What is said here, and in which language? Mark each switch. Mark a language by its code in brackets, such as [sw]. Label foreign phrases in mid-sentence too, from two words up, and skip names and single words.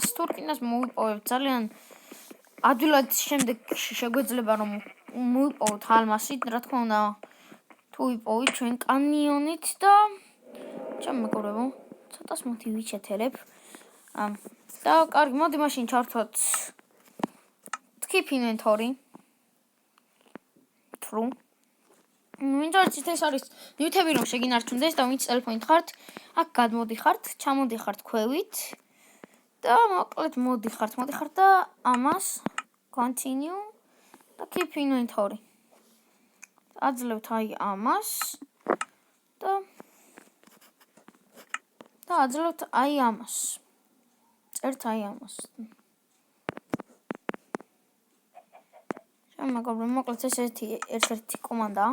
[ka] თუ რკინას მოვიპოვებთ, ძალიან ადვილად შემდეგ შეგვეძლება რომ მოვიპოვოთ ალმასით, რა თქმა უნდა, თუ ვიპოვით ჩვენ კანიონით და ჩემი მეგობრებო, ცოტას მოდი ვიჩეთერებ. და კარგი, მოდი მაშინ ჩავთვალოთ [en] Keep inventory. [ka] True. ვინც არ იცით, ეს არის ნივთები რომ შეგინარჩუნდეს და ვინც ტელეფონით ხართ, აქ გადმოდიხართ, ჩამოდიხართ ქვევით და მოკლედ მოდიხართ და ამას continue და [en] keep inventory. [ka] აძლევთ აი ამას და აძლევთ აი ამას. წერთ აი ამას. მეგობრებო, მოკლედ ეს ერთ-ერთი კომანდაა.